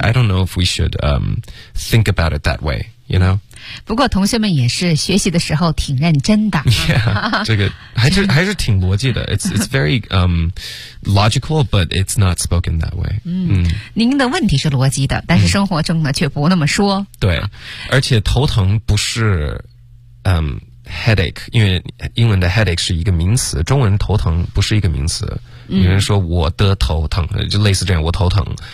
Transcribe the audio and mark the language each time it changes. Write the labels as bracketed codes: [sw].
[en] I don't know if we should, think about it that way, you know? [zh] 不过同学们也是学习的时候挺认真的。 Yeah, 这个还是挺逻辑的。 [en] It's very, logical, but it's not spoken that way. [zh] 您的问题是逻辑的但是生活中呢却不那么说。对。而且头疼不是headache, 因为英文的 headache 是一个名词中文头疼不是一个名词。有人说我的头疼就类似这样我头疼。